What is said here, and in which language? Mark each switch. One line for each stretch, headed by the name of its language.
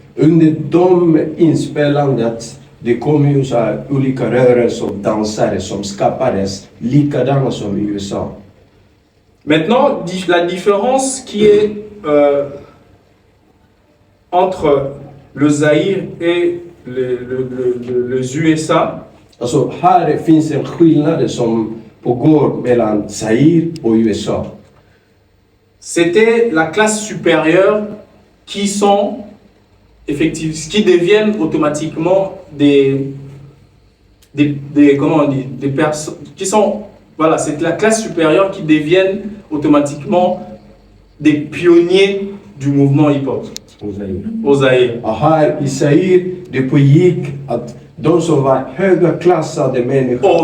Swedish: Under inspelandet, det kom ju så här olika rörelser och dansare som skapades likadana som i USA.
French: Maintenant, la différence qui est entre le Zaïre et les USA,
Swedish: Alltså här finns en skillnad som pågår mellan Zaire och USA.
French: c'était la classe supérieure qui sont effectivement, qui deviennent automatiquement des comment on dit, des personnes qui sont, voilà, c'est la classe supérieure qui deviennent automatiquement des pionniers du mouvement hip-hop au Zaïre.
Swedish: Och här i Zaire, det pågick att de som var högklassade människor,